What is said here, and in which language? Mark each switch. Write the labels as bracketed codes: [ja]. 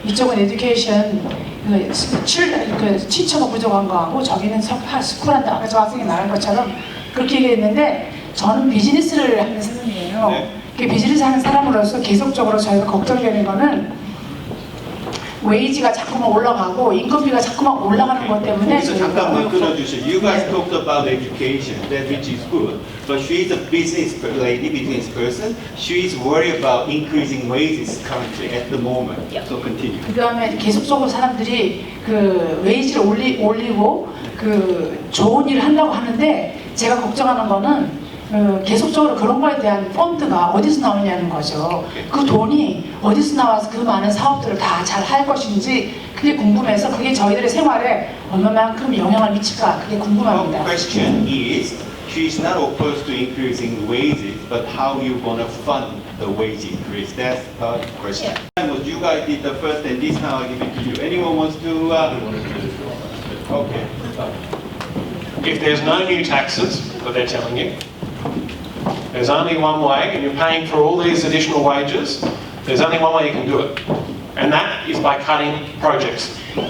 [ko] 이쪽은 에듀케이션 티처가 부족한 거하고 저기는 스쿨한다. 아까 저 학생이 말한 것처럼 그렇게 얘기했는데 저는 비즈니스를 하는 사람이에요. 네. 비즈니스 하는 사람으로서 계속적으로 저희가 걱정되는 거는 웨이지가 자꾸만 올라가고 인건비가 자꾸만 올라가는 것 때문에 잠깐만 끊어주세요. [en] You guys talked about education, that which is good, but she is a business lady, business person. She is worried about increasing wages currently at the moment. So continue. [ko] 그다음에 계속적으로 사람들이 그 웨이지를 올리고 그 좋은 일을 하려고 하는데 제가 걱정하는 거는 계속적으로 그런 거에 대한 펀드가 어디서 나오냐는 거죠. 그 돈이 어디서 나와서 그 많은 사업들을 다 잘 할 것인지 그게 궁금해서 그게 저희들의 생활에 얼마만큼 영향을 미칠까 그게 궁금합니다. [en] The question is, she is not opposed to increasing wages, but how you gonna fund the wage increase? That's the question. You guys did the first, and this now I give it to you. Anyone wants to? Okay. If there's no new taxes that they're telling you, there's only one way, and you're paying for all these additional wages, there's only one way you can do it, and that is by cutting projects.